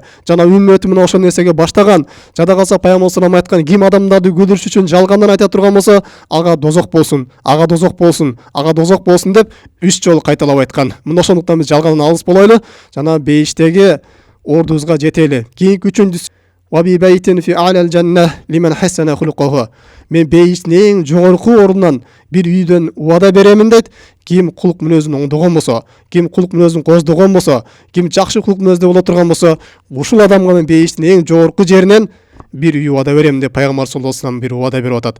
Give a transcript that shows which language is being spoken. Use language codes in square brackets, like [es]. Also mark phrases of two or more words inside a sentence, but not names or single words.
[ky] Жана үммөтү менен ошол нерсеге баштаган. Жада калса пайгамбар [ar] صلى الله عليه وسلم [ky] айткан: "Ким адамдарды күлдүрүш үчүн жалгандан айта турган болсо, ага дозок болсун, ага дозок болсун, ага дозок болсун" деп 3 жолу кайталап айткан. Мына ошондуктан биз жалгандан алыс болойлу. Жана бейиштеги ордубузга жетели. Кийинки үчүнчүсү [ar] وببيت في أعلى الجنة لمن حسن خلقه. [ky] Мен бейиштин эң жогорку ордунан бир үйдөн убада беремин дейт. Ким кулк мүнөзүн оңдогон болсо, ким кулк мүнөзүн кооздогон болсо, ким жакшы кулк мүнөздө боло турган болсо, ушул адамга мен бейиштин эң жогорку жеринен бир үй убада беремин деп пайгамбар [ar] صلى الله عليه وسلم [ky] бир убада берип атат.